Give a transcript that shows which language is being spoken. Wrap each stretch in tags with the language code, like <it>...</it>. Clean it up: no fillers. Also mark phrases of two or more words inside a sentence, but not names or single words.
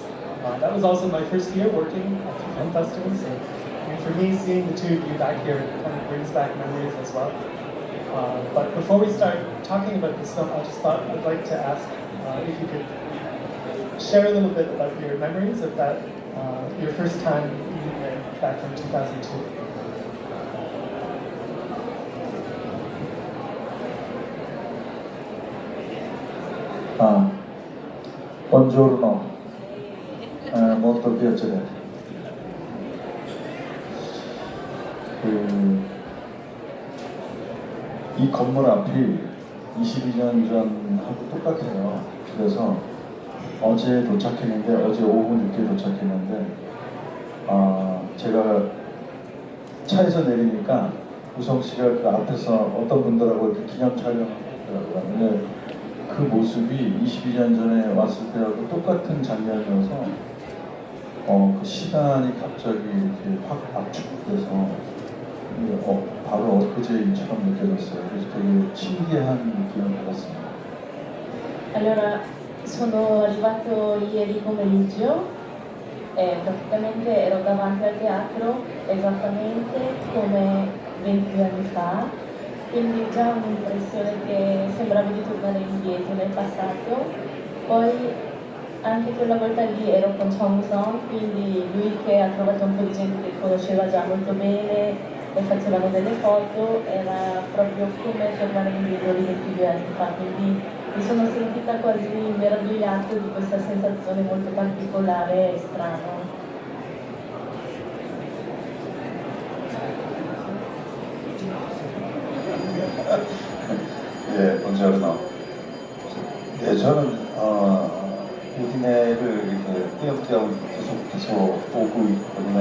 <en>That was also my first year working at the film festival, so for me, seeing the two of you back here kind of brings back memories as well. But before we start talking about this film, I just thought I'd like to ask if you could share a little bit about your memories of that, your first time back in 2002.</en> <it>Buongiorno, molto piacere.</it> <ko>이 건물 앞이 22년 전하고 똑같아요. 그래서 어제 도착했는데, 어제 오후 늦게 도착했는데, 제가 차에서 내리니까 우성 씨가 그 앞에서 어떤 분들하고 이렇게 기념 촬영하더라고요. 근데 그 모습이 22년 전에 왔을 때하고 똑같은 장면이어서 그 시간이 갑자기 이렇게 확 압축돼서 바로 엊그제처럼 느껴졌어요. 그래서 되게 신기한 느낌을 받았습니다.</ko> <it>Allora, sono arrivato ieri pomeriggio e praticamente ero davanti al teatro esattamente come 22 anni fa, quindi già un'impressione che sembrava di tornare indietro nel passato. Poi anche quella volta lì ero con Jung Ho-sung, quindi lui che ha trovato un po' di gente che conosceva già molto bene e facevano delle foto, era proprio come tornare indietro di 22 anni fa, quindi mi sono sentita quasi meravigliata di questa sensazione molto particolare e strana.</it> <ko>예, buongiorno. 예, 저는 우디네를 이렇게 띄엄띄엄 계속 보고 있거든요.</ko>